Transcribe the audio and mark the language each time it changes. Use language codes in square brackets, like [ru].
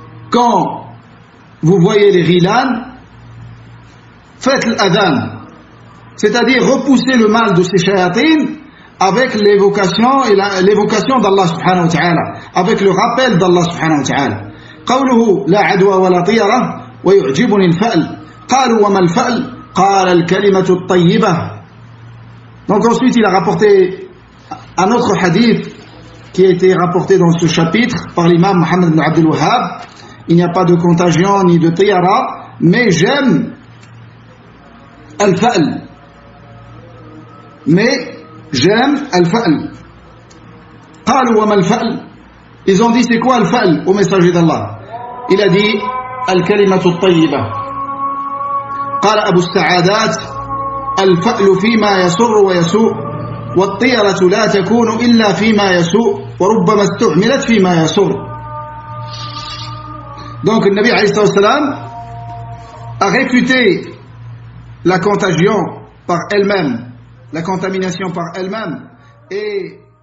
[fr] Quand vous voyez les ghilan, faites l'adhan, c'est-à-dire repousser le mal de ces shayatin avec l'évocation et l'évocation d'Allah subhanahu wa ta'ala, avec le rappel d'Allah subhanahu wa ta'ala. [ar] قوله لا عدوى ولا طيرة ويعجبني الفأل قالوا وما الفأل قال الكلمة الطيبة. [fr] Donc ensuite il a rapporté un autre hadith qui a été rapporté dans ce chapitre par l'imam Muhammad ibn Abdul Wahhab. Il n'y a pas de contagion ni de tiyara, mais j'aime al-fa'l. Mais j'aime al-fa'l. [ar] قالوا وما الفأل. [fr] Ils ont dit c'est quoi al-fa'l au messager d'Allah? Il a dit [ar] al-kalimatu at-tayyiba. قال أبو السعادات الفأل فيما يسر ويسوء والطيرة لا تكون إلا فيما يسوء وربما استعملت فيما يسر. [fr] Donc le Nabi alayhi salam a réfuté la contagion par elle-même, la contamination par elle-même, et